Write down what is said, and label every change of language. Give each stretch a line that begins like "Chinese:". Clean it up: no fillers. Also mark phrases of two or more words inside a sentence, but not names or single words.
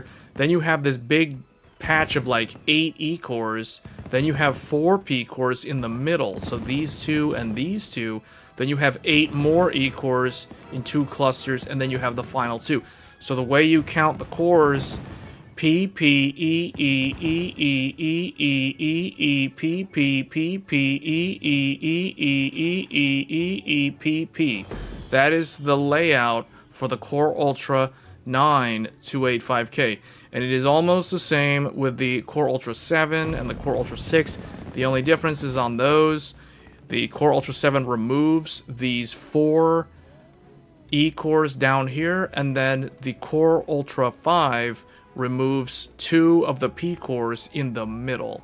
English: Then you have this big patch of like 8 E cores. Then you have 4 P cores in the middle. So these 2 and these 2. Then you have 8 more E cores in 2 clusters. And then you have the final 2. So the way you count the cores P P E E E E E E E E P P P P E E E E E E E E P P. That is the layout for the Core Ultra 9 285K, and it is almost the same with the Core Ultra 7 and the Core Ultra 6. The only difference is on those, the Core Ultra 7 removes these 4 E-cores down here, and then the Core Ultra 5 removes 2 of the P-cores in the middle.